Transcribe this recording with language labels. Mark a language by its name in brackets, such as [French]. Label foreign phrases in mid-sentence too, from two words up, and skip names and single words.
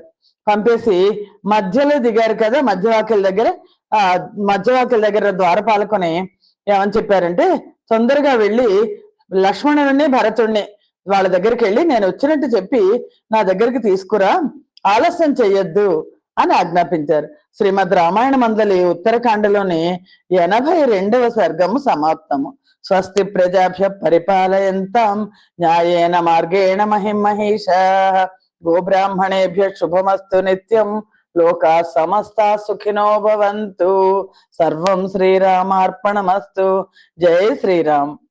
[Telugu] పంపేసి మధ్యలో దిగారు కదా, మధ్యవాకిల దగ్గర ద్వారపాలకుని ఏమని చెప్పారంటే, తొందరగా వెళ్ళి లక్ష్మణుడిని భరతుడిని వాళ్ళ దగ్గరికి వెళ్ళి నేను వచ్చినట్టు చెప్పి నా దగ్గరికి తీసుకురా, ఆలస్యం చెయ్యొద్దు అని ఆజ్ఞాపించారు. శ్రీమద్ రామాయణ మందలి ఉత్తరకాండలోని 82వ సర్గము సమాప్తము. [Sanskrit] స్వస్తి ప్రజాభ్య పరిపాలయంతాం న్యాయేన మార్గేణ మహిమహేషాః గోబ్రాహ్మణేభ్య శుభమస్తు నిత్యం లోకా సమస్తా సుఖినో భవంతు. సర్వం శ్రీరామార్పణమస్తు. జై శ్రీరామ్.